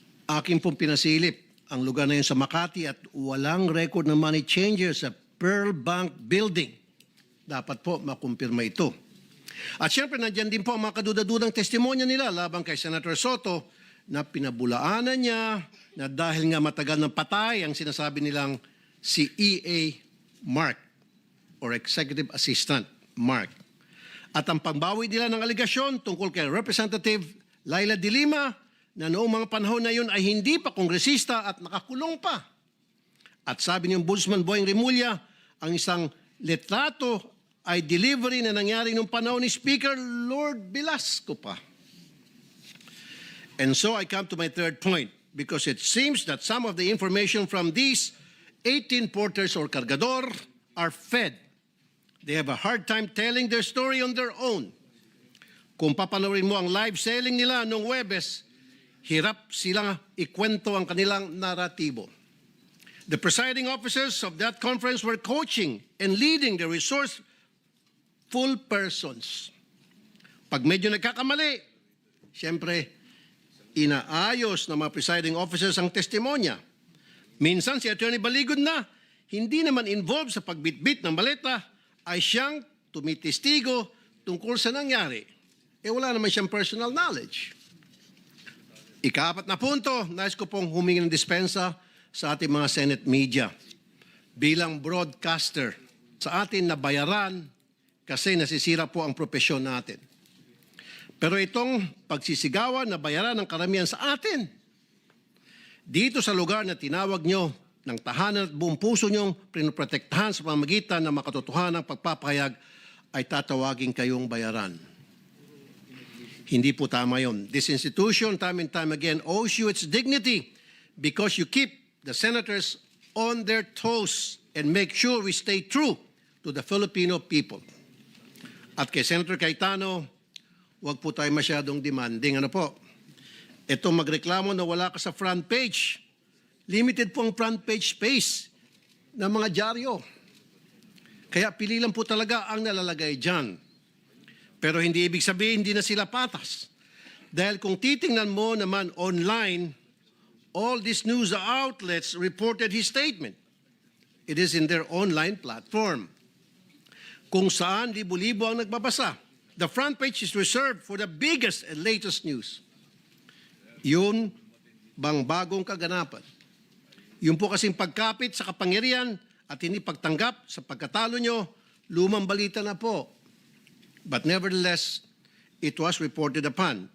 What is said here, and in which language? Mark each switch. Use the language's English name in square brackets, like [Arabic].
[Filipino] Aking pong pinasilip ang lugar na yun sa Makati at walang record ng money changer sa Pearl Bank Building. Dapat po makumpirma ito. At syempre, nandyan din po ang mga kadudadudang testimonya nila laban kay Senator Soto na pinabulaanan niya na dahil nga matagal ng patay ang sinasabi nilang si E.A. Mark or Executive Assistant Mark. At ang pangbawi nila ng aligasyon tungkol kay Representative Laila de Lima na noong mga panahon na yun ay hindi pa kongresista at nakakulong pa. At sabi ni Ombudsman Boying Remulla, ang isang letrato ay delivery na nangyari nung panahon ni Speaker Lord Velasco pa. [English] And so I come to my third point because it seems that some of the information from these 18 porters or cargador are fed. They have a hard time telling their story on their own. [Filipino] Kung papanoorin mo ang live selling nila noong Webes, hirap silang ikwento ang kanilang naratibo. [English] The presiding officers of that conference were coaching and leading the resourceful persons. [Filipino] Pag medyo nagkakamali, siyempre, inaayos ng mga presiding officers ang testimonya. Minsan si Attorney Baligod na, hindi naman involved sa pagbitbit ng maleta, ay siyang tumitistigo tungkol sa nangyari. Wala naman siyang personal knowledge. Ika-4 na punto, nais ko pong humingi ng dispensa sa ating mga Senate media. Bilang broadcaster, sa atin na bayaran kasi nasisira po ang propesyon natin. Pero itong pagsisigawan na bayaran ng karamihan sa atin, dito sa lugar na tinawag nyo ng tahanan at buong puso nyong pinoprotektahan sa pamamagitan ng makatotohanan ng pagpapahayag, ay tatawagin kayong bayaran. Hindi po tama yun. [English] This institution, time and time again, owes you its dignity because you keep the senators on their toes and make sure we stay true to the Filipino people. [Filipino] At kay Senator Cayetano, huwag po tayo masyadong demanding. Ano po? Ito magreklamo na wala ka sa front page. Limited po ang front page space ng mga dyaryo. Kaya pili lang po talaga ang nalalagay dyan. Pero hindi ibig sabihin hindi na sila patas. Dahil kung titingnan mo naman online, [English] all these news outlets reported his statement. It is in their online platform. [Filipino] Kung saan libo-libo ang nagbabasa. [English] The front page is reserved for the biggest and latest news. [Filipino] Yun bang bagong kaganapan? Yun po kasing pagkapit sa kapangyarihan at hindi pagtanggap sa pagkatalo nyo, lumang balita na po. [English] But nevertheless, it was reported upon.